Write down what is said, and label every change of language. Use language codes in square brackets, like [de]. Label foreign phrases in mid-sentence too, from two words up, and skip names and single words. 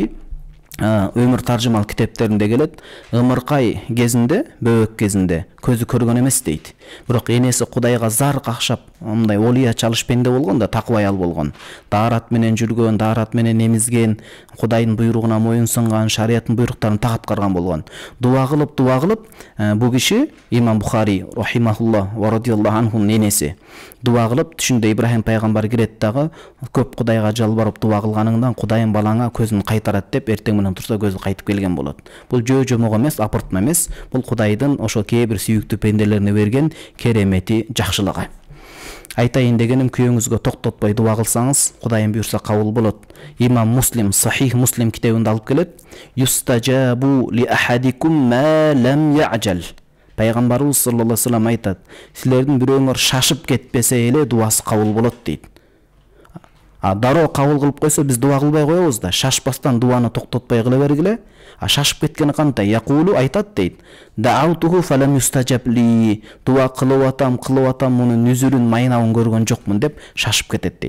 [ky] Имам Бухари өмүр таржымал китептеринде келет, ымыркай кезинде, бөбөк кезинде көзү көргөн эмес дейт. Бирок энеси Кудайга зар какшап, мындай олия чалыш пенде болгон да, такыба аял болгон. Даарат менен жүргөн, даарат менен эмизген, Кудайдын буйругуна моюн сунган, шариаттын буйруктарын так аткарган болгон. Дуа кылып, бул киши Имам Бухари [ar] رحمه الله ورضي الله عنه [ky] энеси дуа кылып, түшүндө Ибрахим пайгамбар кирет дагы, көп Кудайга жалбарып дуа кылганыңдан Кудайым балаңа көзүн кайтарат деп, эртең менен турса көзү кайтып келген болот. Бул жөө-жомок эмес, апыртма эмес. Бул Кудайдын ошо кээ бир сүйүктүү пенделерине берген керемети, жакшылыгы. Айтайын дегеним, күйөөңүзгө токтотпой дуа кылсаңыз, Кудайым буйрса кабыл болот. Имам Муслим, Сахих Муслим китебинде алып келет. [ar] يستجاب لأحدكم ما لم يعجل. [ky] Пайгамбарыбыз [ar] صلى الله عليه وسلم [ky] айтат, силердин бирөөңөр шашып кетпесе эле дуасы кабыл болот дейт. Дароо кабыл кылып койсо биз дуа кылбай коебуз да, шашпастан дуаны токтотпой кыла бергиле. Шашып кеткени кандай? Якулу айтат дейт. [ar] دعوته فلم يستجب لي. [ky] Дуа кылып атам, мунун нүзүрүн, майнабын көргөн жокмун деп шашып кетет дейт.